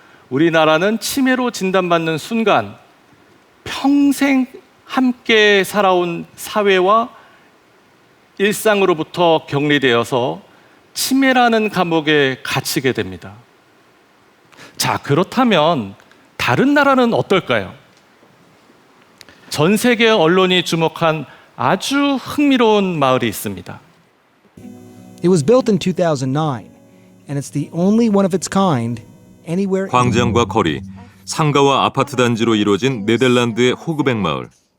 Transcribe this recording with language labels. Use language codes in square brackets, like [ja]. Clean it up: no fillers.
[ko] 우리나라는 치매로 진단받는 순간 평생 함께 살아온 사회와 일상으로부터 격리되어서 치매라는 감옥에 갇히게 됩니다. 자, 그렇다면 다른 나라는 어떨까요? 전 세계 언론이 주목한 아주 흥미로운 마을이 있습니다. [en] It was built in 2009, and it's the only one of its kind anywhere. [ko] 광장과 거리, 상가와 아파트 단지로 이루어진 네덜란드의 호그백 마을.